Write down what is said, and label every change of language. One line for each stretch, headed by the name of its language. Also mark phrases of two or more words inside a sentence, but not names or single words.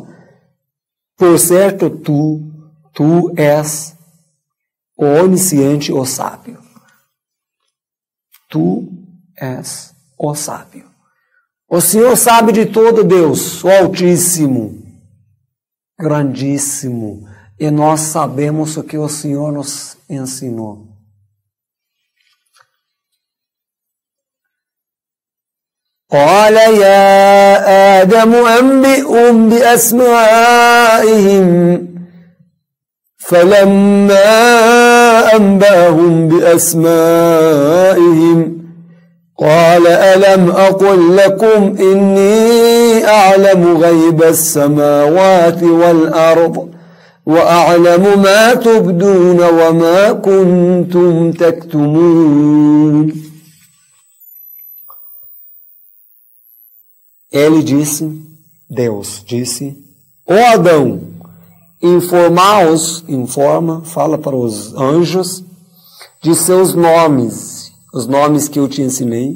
Portuguese: Por certo, tu és o onisciente, o sábio. tu és o sábio. O Senhor sabe de todo, Deus, o Altíssimo, grandíssimo, e nós sabemos o que o Senhor nos ensinou.
Arabic: قال يا آدم أنبئهم بأسمائهم فلما أنبأهم بأسمائهم قال ألم أقل لكم إني أعلم غيب السماوات والأرض وأعلم ما تبدون وما كنتم تكتمون.
Portuguese: Ele disse, Deus disse, ó Adão, fala para os anjos de seus nomes, os nomes que eu te ensinei.